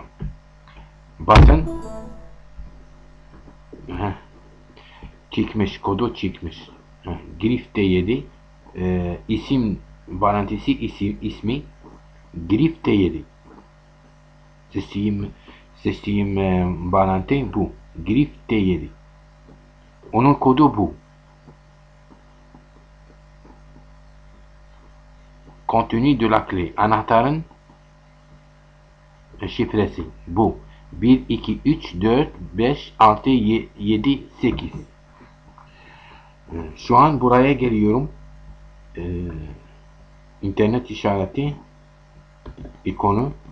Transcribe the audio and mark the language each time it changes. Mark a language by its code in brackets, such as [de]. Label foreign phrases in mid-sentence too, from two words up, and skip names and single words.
[tr] Basın. Çıkmış, kodu çıkmış. Grif T7 isim bağlantısı ismi Grif T7. Seçtiğim bağlantı bu. Grif T7. Onun kodu bu. [fr] Contenu de la clé. [tr] Anahtarın şifresi bu. 1, 2, 3, 4, 5, 6, 7, 8. Şu an buraya geliyorum. İnternet işareti ikonu.